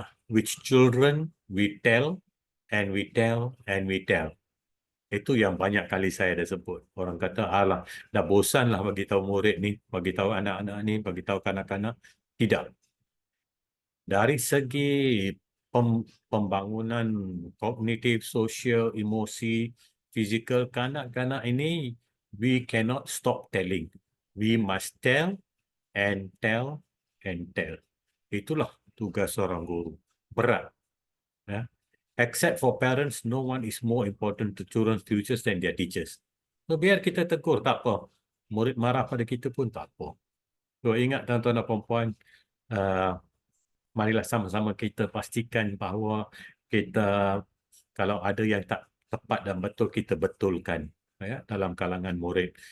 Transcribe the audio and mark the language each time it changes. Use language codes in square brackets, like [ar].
[en] Which children we tell, and we tell, and we tell. [ms] Itu yang banyak kali saya dah sebut. Orang kata, alah, dah bosanlah bagi tahu murid ni, bagi tahu anak-anak ni, bagi tahu kanak-kanak. Tidak. Dari segi pembangunan kognitif, sosial, emosi, fizikal kanak-kanak ini, [en] we cannot stop telling. We must tell and tell and tell. [ms] Itulah tugas seorang guru. Berat. Ya. [en] Except for parents, no one is more important to children's futures than their teachers. [ms] So, biar kita tegur, tak apa. Murid marah pada kita pun tak apa. So, ingat tuan-tuan dan puan-puan, marilah sama-sama kita pastikan bahawa kita, kalau ada yang tak tepat dan betul, kita betulkan, ya, dalam kalangan murid.